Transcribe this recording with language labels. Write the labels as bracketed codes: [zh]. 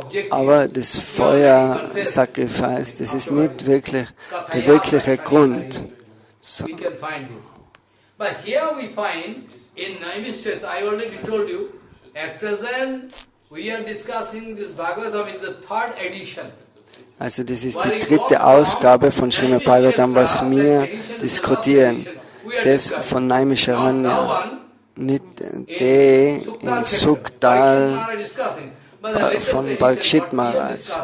[de] Aber das Feuersacrifice, das ist nicht wirklich der wirkliche Grund. [en] So. But here we find in Naimishthat, I already told you, at present we are discussing this Bhagavatam in the 3rd edition. [de] Also das ist die 3. Ausgabe von Srimad Bhagavatam, was wir diskutieren. Das von Naimisharanya, nicht der in Sukdal von Parikshit Maharaj.